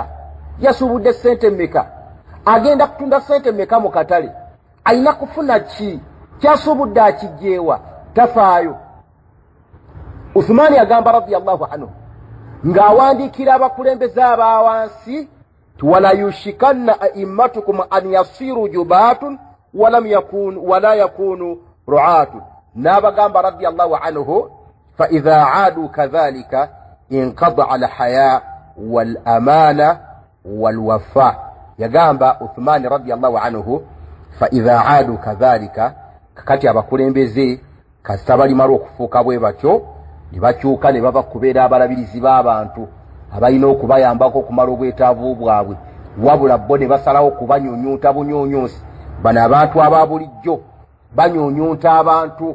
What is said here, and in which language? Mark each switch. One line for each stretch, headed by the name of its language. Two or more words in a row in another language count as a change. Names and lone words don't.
Ganda: Yasuubudde ssente mmeka? Agenda kutunda ssente mmeka mu katale? Alina kufuna ki? Kyasuubudde akijjeewa? Tafaayo. Uthmani agamba
Arabic: رضي الله عنه
Ganda: ng'awandiikira abakulembeze abaawansi ti
Arabic: ولا يوشكن أئمتكم أن يصيروا جباة ولا يكونوا رعاة. N'abagamba رضي الله عنه فإذا عادوا كذلك انقضى الحياء والأمانة والوفاء.
Ganda: Yagamba Uthmani
Arabic: رضي الله عنه فإذا عادوا كذلك,
Ganda: kakati abakulembeze kasita balimala okufuuka bwe batyo ne bakyuka ne baba kubeera abalabirizi b'abantu abalina okubayambako okumala obwetaavu bwabwe, wabula bo ne basalawo kubanyuunyuuta bunyuunyuusi. Bano abantu aba bulijjo banyuunyuuta abantu.